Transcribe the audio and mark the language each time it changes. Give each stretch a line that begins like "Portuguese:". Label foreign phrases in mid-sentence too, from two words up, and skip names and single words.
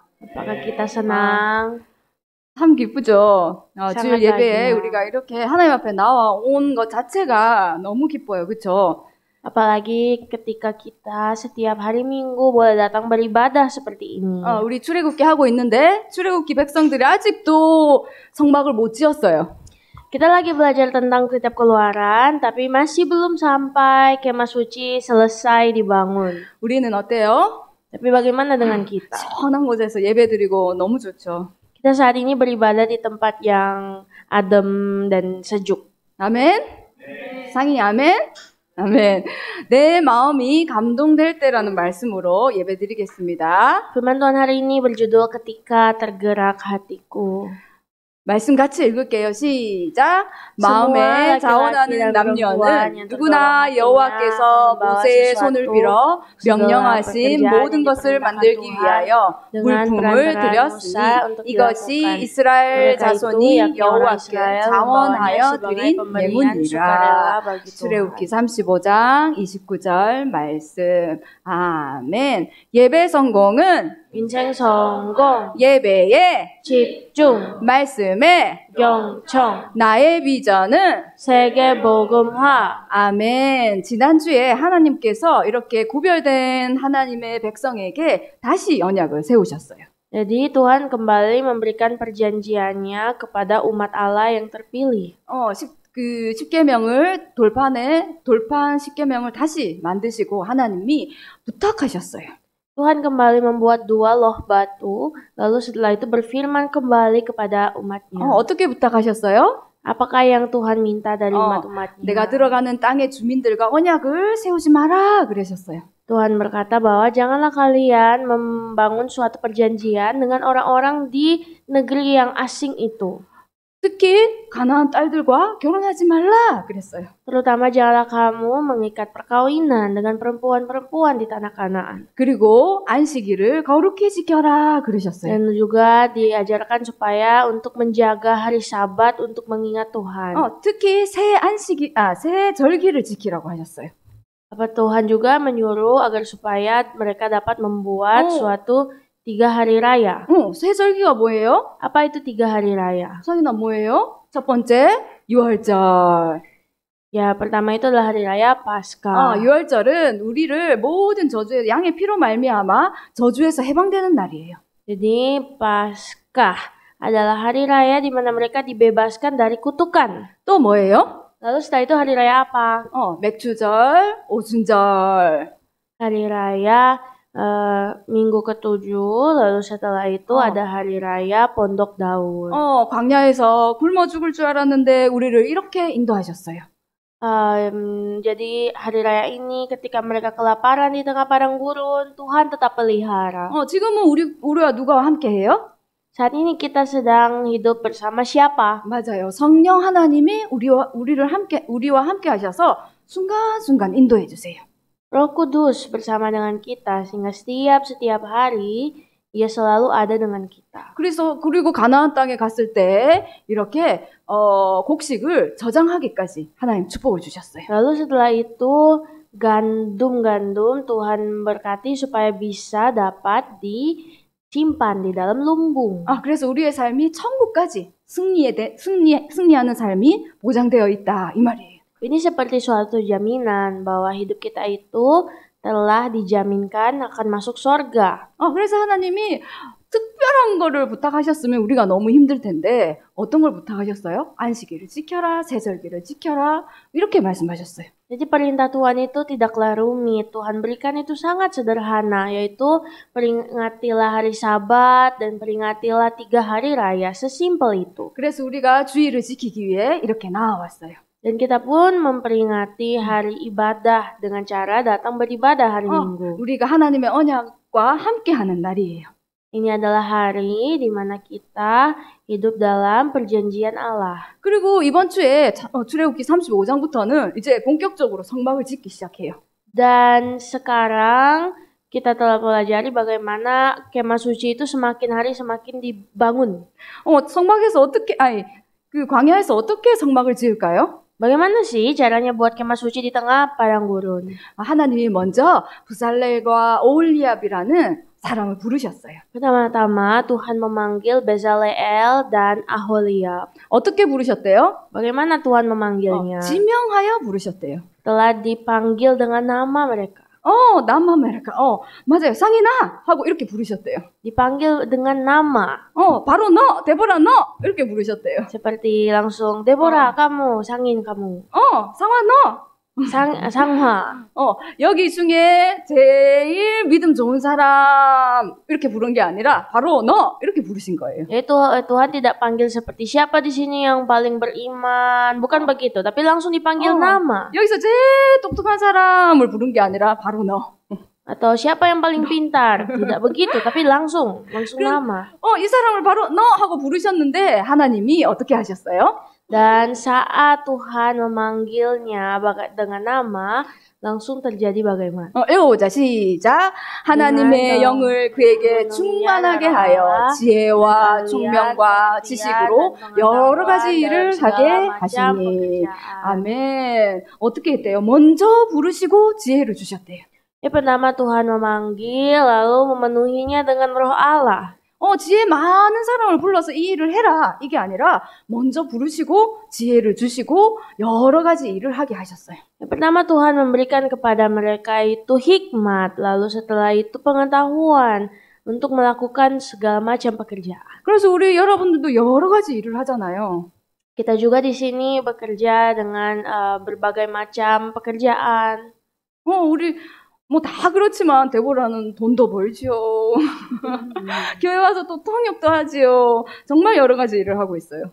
Indonesian: Apakah kita senang?
Korean: 참 기쁘죠. 주일
Indonesian: sangat
Korean: 예배에
Indonesian: bahagia.
Korean: 우리가 이렇게 하나님 앞에 나온 것 자체가 너무 기뻐요. 그렇죠?
Indonesian: Apalagi ketika kita setiap hari Minggu boleh datang beribadah seperti ini.
Korean: 우리 출애굽기 하고 있는데 출애굽기 백성들이 아직도 성막을 못 지었어요.
Indonesian: Kita lagi belajar tentang kitab Keluaran, tapi masih belum sampai kemah suci selesai dibangun.
Korean: 우리는 어때요?
Indonesian: Tapi bagaimana dengan kita?
Korean: 시원한 곳에서 예배드리고 너무 좋죠.
Indonesian: Kita saat ini beribadah di tempat yang adem dan sejuk.
Korean: 아멘? 상이 아멘? 아멘. 내 마음이 감동될 때라는 말씀으로 예배드리겠습니다.
Indonesian: Firman Tuhan hari ini berjudul Ketika Tergerak Hatiku.
Korean: 말씀 같이 읽을게요. 시작.
Indonesian: semua
Korean: 마음에
Indonesian: laki-laki
Korean: 자원하는
Indonesian: dan perempuan
Korean: 남녀는
Indonesian: yang
Korean: 누구나
Indonesian: terdorong
Korean: 여호와께서
Indonesian: hatinya membawa
Korean: 모세의 손을
Indonesian: sesuatu,
Korean: 빌어
Indonesian: segala
Korean: 명령하신
Indonesian: pekerjaan
Korean: 모든
Indonesian: yang
Korean: 것을
Indonesian: diperintahkan
Korean: 만들기
Indonesian: Tuhan
Korean: 위하여
Indonesian: dengan
Korean: 물품을
Indonesian: perantaraan
Korean: 드렸으니
Indonesian: Musa untuk
Korean: 이것이
Indonesian: dilakukan.
Korean: 이스라엘
Indonesian: Mereka itu
Korean: 자손이
Indonesian: yakni orang
Korean: 여호와께
Indonesian: Israel
Korean: 자원하여
Indonesian: membawanya sebagai
Korean: 드린
Indonesian: pemberian sukarela
Korean: 예물이라.
Indonesian: bagi
Korean: 출애굽기
Indonesian: Tuhan.
Korean: 35장 29절 말씀. 아멘. 예배 성공은 Bincang 성공, 예배에 집중, 말씀에 경청, 나의 비전은 세계 복음화. 아멘. 지난주에 하나님께서 이렇게 구별된 하나님의 백성에게 다시 언약을 세우셨어요.
Indonesian: Jadi Tuhan kembali memberikan perjanjiannya kepada umat Allah yang terpilih.
Korean: 그 십계명을 돌판 십계명을 다시 만드시고 하나님이 부탁하셨어요.
Indonesian: Tuhan kembali membuat 2 loh batu, lalu setelah itu berfirman kembali kepada umatnya.
Korean: 어떻게 부탁하셨어요?
Indonesian: Apakah yang Tuhan minta dari umat-umatnya?
Korean: 내가 들어가는 땅의 주민들과 언약을 세우지 마라 그러셨어요.
Indonesian: Tuhan berkata bahwa janganlah kalian membangun suatu perjanjian dengan orang-orang di negeri yang asing itu.
Korean: 특히 가나안 딸들과 결혼하지 말라 그랬어요.
Indonesian: Terutama janganlah kamu mengikat perkawinan dengan perempuan-perempuan di tanah Kanaan.
Korean: 그리고 안식일을 거룩히 지켜라 그러셨어요.
Indonesian: Dan juga diajarkan supaya untuk menjaga hari Sabat untuk mengingat Tuhan.
Korean: 특히 새 절기를 지키라고 하셨어요.
Indonesian: Apa Tuhan juga menyuruh agar supaya mereka dapat membuat suatu 3 hari raya.
Korean: 새 절기가 뭐예요?
Indonesian: Apa itu 3 hari raya?
Korean: 성인아 뭐예요? 첫 번째 유월절.
Indonesian: Ya, pertama itu adalah hari raya Paskah.
Korean: 유월절은 우리를 모든 저주에 양의 피로 말미암아 저주에서 해방되는 날이에요.
Indonesian: Jadi Paskah adalah hari raya di mana mereka dibebaskan dari kutukan.
Korean: 또 뭐예요?
Indonesian: Lalu setelah itu hari raya apa?
Korean: 맥주절, 오순절.
Indonesian: Hari raya minggu ke-7, lalu setelah itu ada hari raya Pondok Daun.
Korean: 광야에서 굶어 죽을 줄 알았는데 우리를 이렇게 인도하셨어요.
Indonesian: Jadi hari raya ini ketika mereka kelaparan di tengah padang gurun, Tuhan tetap pelihara.
Korean: 지금은 우리와 누가 함께해요?
Indonesian: Saat ini kita sedang hidup bersama siapa?
Korean: 맞아요. 성령 하나님이 우리와 함께 하셔서 순간순간 인도해 주세요.
Indonesian: Roh Kudus bersama dengan kita sehingga setiap hari Ia selalu ada dengan kita.
Korean: 그리고 가나안 땅에 갔을 때 이렇게 곡식을 저장하기까지 하나님 축복을 주셨어요.
Indonesian: Lalu setelah itu gandum Tuhan berkati supaya bisa dapat disimpan di dalam lumbung.
Korean: 그래서 우리의 삶이 천국까지 승리하는 삶이 보장되어 있다 이 말이에요.
Indonesian: Ini seperti suatu jaminan bahwa hidup kita itu telah dijaminkan akan masuk surga.
Korean: 그래서 하나님이 특별한 거를 부탁하셨으면 우리가 너무 힘들 텐데 어떤 걸 부탁하셨어요? 안식일을 지켜라, 세절기를 지켜라 이렇게 말씀하셨어요.
Indonesian: Jadi perintah Tuhan itu tidaklah rumit. Tuhan berikan itu sangat sederhana, yaitu peringatilah hari Sabat dan peringatilah 3 hari raya. Sesimpel itu.
Korean: 그래서 우리가 주일을 지키기 위해 이렇게 나와왔어요.
Indonesian: Dan kita pun memperingati hari ibadah dengan cara datang beribadah hari Minggu.
Korean: 우리가 하나님의 언약과 함께하는 날이에요.
Indonesian: Ini adalah hari di mana kita hidup dalam perjanjian Allah.
Korean: 그리고 이번 주에 출애굽기 35장부터는 이제 본격적으로 성막을 짓기 시작해요.
Indonesian: Dan sekarang kita telah pelajari bagaimana kemah suci itu semakin hari semakin dibangun.
Korean: 성막에서 그 광야에서 어떻게 성막을 지을까요?
Indonesian: Bagaimana sih caranya buat kemah suci di tengah padang gurun?
Korean: 하나님이 먼저 부살렐과 오홀리압이라는 사람을 부르셨어요.
Indonesian: Pertama-tama Tuhan memanggil Bezaleel dan Aholiab.
Korean: 어떻게 부르셨대요?
Indonesian: Bagaimana Tuhan memanggilnya?
Korean: 지명하여 부르셨대요.
Indonesian: Telah dipanggil dengan nama mereka.
Korean: 남아메리카. 맞아요. 상인아! 하고 이렇게 부르셨대요.
Indonesian: Dipanggil dengan nama.
Korean: 바로 너! 데보라 너! 이렇게 부르셨대요.
Indonesian: Seperti langsung, Deborah kamu, Sangin kamu,
Korean: 상화 너!
Indonesian: Sanghwa.
Korean: 여기 중에 제일 믿음 좋은 사람 이렇게 부른 게 아니라 바로 너! 이렇게 부르신 거예요.
Indonesian: Yaitu Tuhan tidak panggil seperti siapa di sini yang paling beriman, bukan begitu, tapi langsung dipanggil nama.
Korean: 여기서 제일 똑똑한 사람을 부른 게 아니라 바로 너.
Indonesian: Atau siapa yang paling pintar, tidak begitu, tapi langsung nama.
Korean: 이 사람을 바로 너! 하고 부르셨는데 하나님이 어떻게 하셨어요?
Indonesian: Dan saat Tuhan memanggilnya dengan nama, langsung terjadi bagaimana?
Korean: 읽어보자. 시작. 하나님의 영을 그에게 충만하게 하여 지혜와 총명과 지식으로 여러 가지 일을 하게 하시니. 아멘. 어떻게 했대요? 먼저 부르시고 지혜를 주셨대요.
Indonesian: Pertama Tuhan memanggil, lalu memenuhinya dengan roh Allah.
Korean: 지혜 많은 사람을 불러서 이 일을 해라. 이게 아니라 먼저 부르시고 지혜를 주시고 여러 가지 일을 하게 하셨어요.
Indonesian: Pertama Tuhan memberikan kepada mereka itu hikmat, lalu setelah itu pengetahuan untuk melakukan segala macam pekerjaan.
Korean: 그래서 우리 여러분들도 여러 가지 일을 하잖아요.
Indonesian: Kita juga di sini bekerja dengan berbagai macam pekerjaan.
Korean: 우리 다 그렇지만 데보라는 돈도 벌지요. 교회 와서 또 통역도 하지요. 정말 여러 가지 일을 하고 있어요.